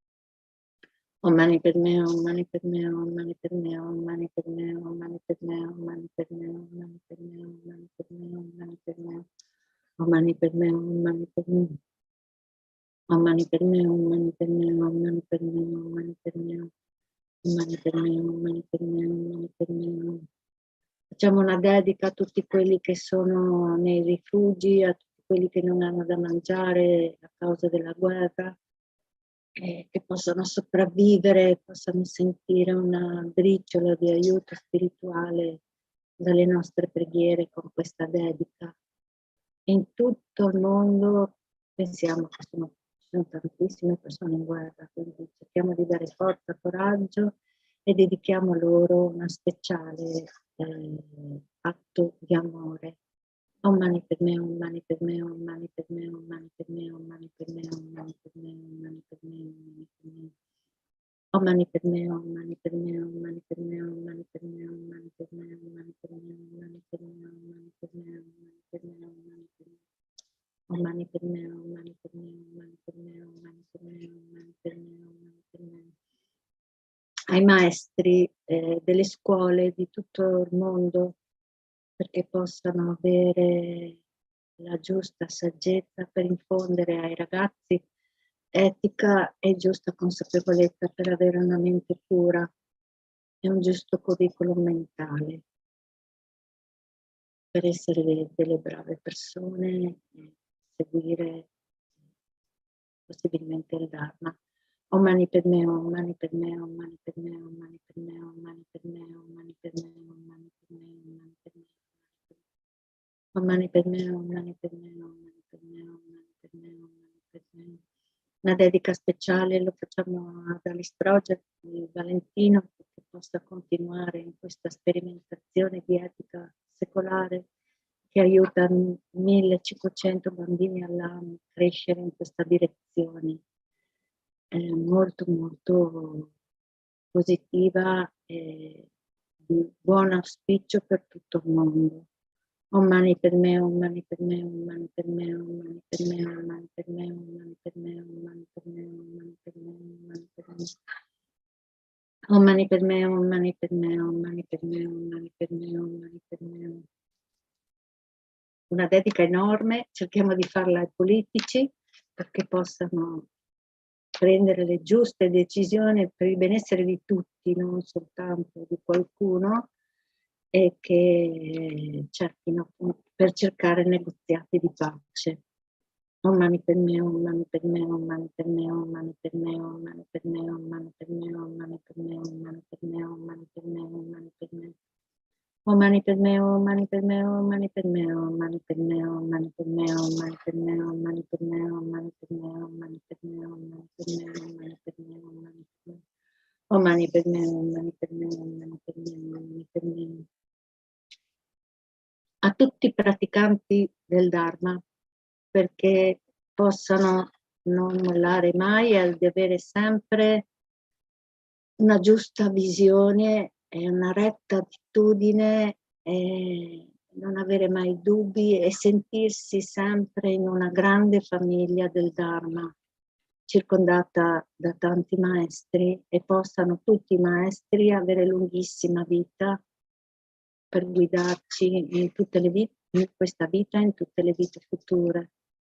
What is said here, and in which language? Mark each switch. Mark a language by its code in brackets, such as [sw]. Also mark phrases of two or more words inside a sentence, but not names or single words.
[sa] Om mani padme, om mani padme, om mani padme, om mani padme, om mani padme, om mani padme, om mani padme, om mani padme, om mani padme. Om mani padme, om mani padme. Om mani padme, om mani padme, om mani padme, om mani padme. Om mani padme, om mani padme, om mani padme. [it] Facciamo una dedica a tutti quelli che sono nei rifugi, a tutti quelli che non hanno da mangiare a causa della guerra, che possano sopravvivere, possano sentire una briciola di aiuto spirituale dalle nostre preghiere con questa dedica. In tutto il mondo pensiamo che ci sono tantissime persone in guerra, quindi cerchiamo di dare forza, coraggio e dedichiamo loro una speciale atto di amore. [sa] Om mani padme, om mani padme, om mani padme, om mani padme, om mani padme, om mani padme, om mani padme, om mani padme. Om mani padme hum, mani padme hum, mani padme hum, mani padme hum, mani padme hum, mani padme hum, mani padme hum, mani padme hum, mani padme hum, mani padme hum. Om mani padme hum, mani padme hum, mani padme hum, mani padme hum, mani padme hum, mani padme hum. [it] Ai maestri delle scuole di tutto il mondo, perché possano avere la giusta saggezza per infondere ai ragazzi etica e giusta consapevolezza per avere una mente pura e un giusto curriculum mentale, per essere delle brave persone e seguire possibilmente il Dharma. [sa] Om mani padme hum, mani padme hum, mani padme hum, mani padme hum, mani padme hum, mani padme hum, mani padme hum, mani padme hum. Om mani padme hum, mani padme hum, mani padme hum, mani padme hum, mani padme hum. [it] Una dedica speciale lo facciamo ad Alice Project di Valentino, perché possa continuare in questa sperimentazione di etica secolare che aiuta 1500 bambini all'anno a crescere in questa direzione. È molto molto positiva e di buon auspicio per tutto il mondo. [sa] Om mani padme hum, mani padme hum, mani padme hum, mani padme hum, mani padme hum, mani padme hum, mani padme hum, mani padme hum, mani padme hum. Om mani padme hum, mani padme hum, mani padme hum, mani padme hum, mani padme hum. [it] Una dedica enorme, cerchiamo di farla ai politici perché possano prendere le giuste decisioni per il benessere di tutti, non soltanto di qualcuno, e che cerchino per cercare negoziati di pace. [sa] Om mani padme hum, mani padme hum, mani padme hum, mani padme hum, mani padme hum, mani padme hum, mani padme hum, mani padme hum, mani padme hum, mani padme hum. Om mani padme hum, mani padme hum, mani padme hum, mani padme hum, mani padme hum, mani padme hum, mani padme hum, mani padme hum, mani padme hum, mani padme hum, mani padme hum, mani padme hum. Om mani padme hum, mani padme hum, mani padme hum, mani padme hum. [it] A tutti i praticanti del Dharma, perché possano non mollare mai e di avere sempre una giusta visione e una retta attitudine e non avere mai dubbi e sentirsi sempre in una grande famiglia del Dharma, circondata da tanti maestri, e possano tutti i maestri avere lunghissima vita per guidarci in tutte le vite, in questa vita e in tutte le vite future.